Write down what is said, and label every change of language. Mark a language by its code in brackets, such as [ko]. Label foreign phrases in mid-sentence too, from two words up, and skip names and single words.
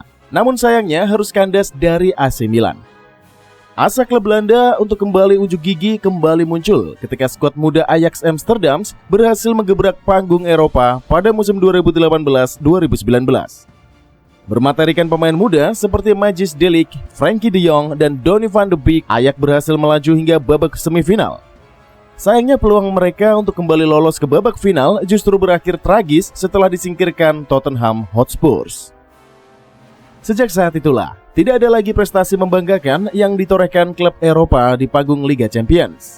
[id] Namun sayangnya harus kandas dari AC Milan. Asa klub Belanda untuk kembali unjuk gigi kembali muncul ketika skuad muda Ajax Amsterdam berhasil menggebrak panggung Eropa pada musim 2018-2019. Bermaterikan pemain muda seperti Matthijs de Ligt, Frenkie de Jong, dan Donny van de Beek, Ajax berhasil melaju hingga babak semifinal. Sayangnya peluang mereka untuk kembali lolos ke babak final justru berakhir tragis setelah disingkirkan Tottenham Hotspur. Sejak saat itulah, tidak ada lagi prestasi membanggakan yang ditorehkan klub Eropa di panggung Liga Champions.